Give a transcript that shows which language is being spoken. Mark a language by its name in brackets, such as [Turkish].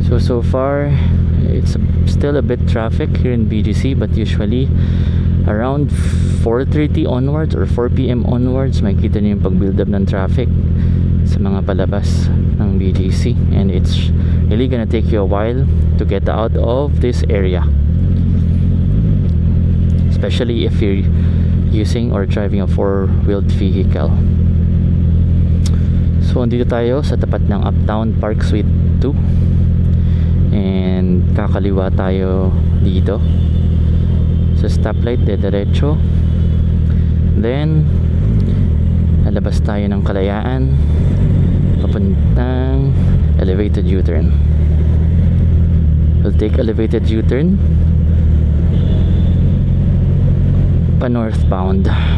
[English] So far it's still a bit traffic here in BGC, but usually around 4:30 onwards or 4 PM onwards [Filipino] makikita niyo yung pag-build up ng traffic sa mga palabas ng BGC, [English] and it's really gonna take you a while to get out of this area, especially if you're using or driving a four-wheeled vehicle. [Filipino] So andito tayo sa tapat ng Uptown Park Suite 2, and kakaliwa tayo dito sa stoplight, diretso, then lalabas tayo ng Kalayaan papuntang elevated U-turn. [English] We'll take elevated U-turn pa northbound.